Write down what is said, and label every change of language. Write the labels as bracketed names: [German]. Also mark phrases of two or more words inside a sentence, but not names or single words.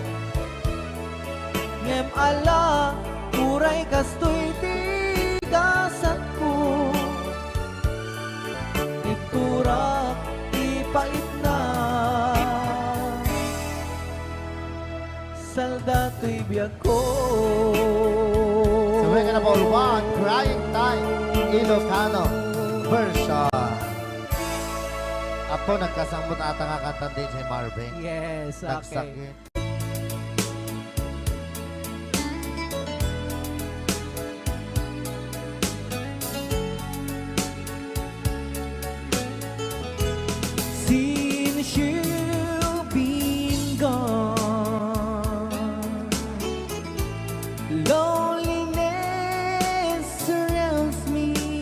[Iloko] Ngem ala uray kasto'y tigasat ko. Iturak ipait na salda to'y biyak ko. [English] So we're gonna ball one, Crying Time, Ilocano version. [Iloko] Apo, nagkasambot ata nga kanta din si Marvin. [English] Yes, okay. [Iloko] Nagsakit. [English] Since you've been gone, loneliness surrounds me.